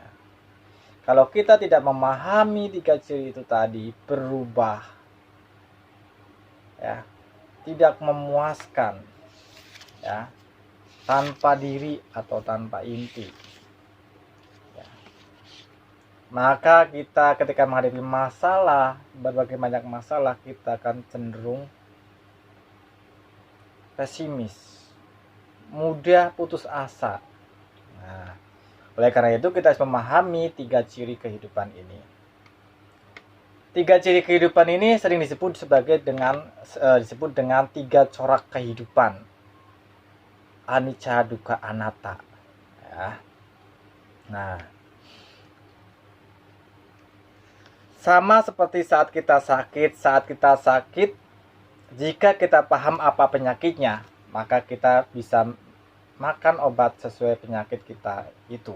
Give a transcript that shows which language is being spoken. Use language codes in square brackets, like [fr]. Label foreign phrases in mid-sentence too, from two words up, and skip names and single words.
[id] Kalau kita tidak memahami 3 ciri itu tadi, berubah, ya, tidak memuaskan, ya, tanpa diri atau tanpa inti, maka kita ketika menghadapi masalah, berbagai banyak masalah, kita akan cenderung pesimis, mudah putus asa. Nah, oleh karena itu kita harus memahami 3 ciri kehidupan ini. 3 ciri kehidupan ini sering disebut dengan 3 corak kehidupan, [pi] anicca, dukkha, anatta. [id] Ya. Nah, sama seperti saat kita sakit, jika kita paham apa penyakitnya, maka kita bisa makan obat sesuai penyakit kita itu.